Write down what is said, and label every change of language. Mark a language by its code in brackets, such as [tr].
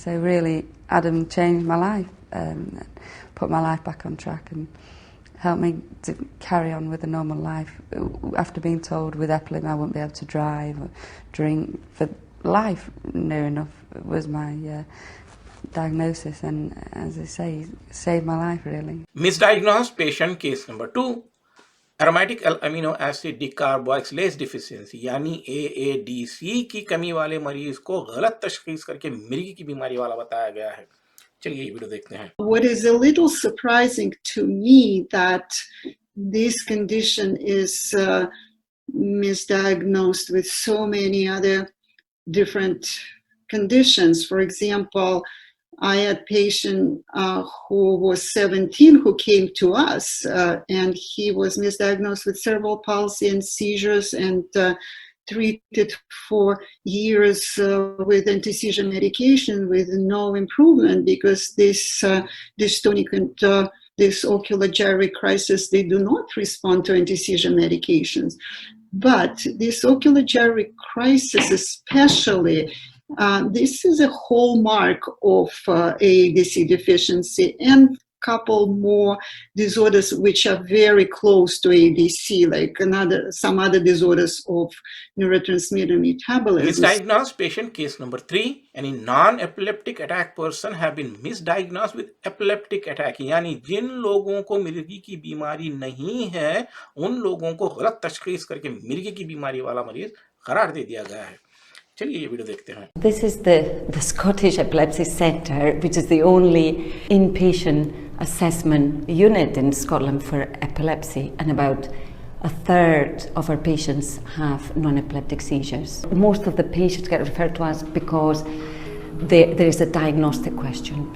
[en] So really Adam changed my life, put my life back on track and helped me to carry on with a normal life. After being told with Epilim I wouldn't be able to drive or drink for life, near enough was my diagnosis, and as I say, saved my life really. Misdiagnosed patient case number 2। [hi] Aromatic amino acid डिकार्बोक्सिलेज deficiency, यानी AADC की कमी वाले मरीज को गलत तशखीस करके मिर्गी की बीमारी वाला बताया गया है। चलिए ये वीडियो देखते हैं। [en] What is a little surprising to me that this condition is misdiagnosed with so many other different conditions. For example, I had a patient who was 17 who came to us, and he was misdiagnosed with cerebral palsy and seizures, and treated for years with anti-seizure medication with no improvement, because this dystonic and this ocular gyrate crisis, they do not respond to anti-seizure medications. But this ocular gyrate crisis especially, this is a hallmark of AADC deficiency, and couple more disorders which are very close to ADC, like some other disorders of neurotransmitter metabolism. Misdiagnosed patient case number 3, [hi] यानी [en] non-epileptic attack person have been misdiagnosed with epileptic attack, [hi] यानी जिन लोगों को मिर्गी की बीमारी नहीं है उन लोगों को गलत तशखीस करके मिर्गी की बीमारी वाला मरीज करार दे दिया गया है। चलिए ये वीडियो देखते हैं। [en] This is the Scottish Epilepsy Centre, which is the only inpatient assessment unit in Scotland for epilepsy, and about a third of our patients have non-epileptic seizures. Most of the patients get referred to us because there is a diagnostic question.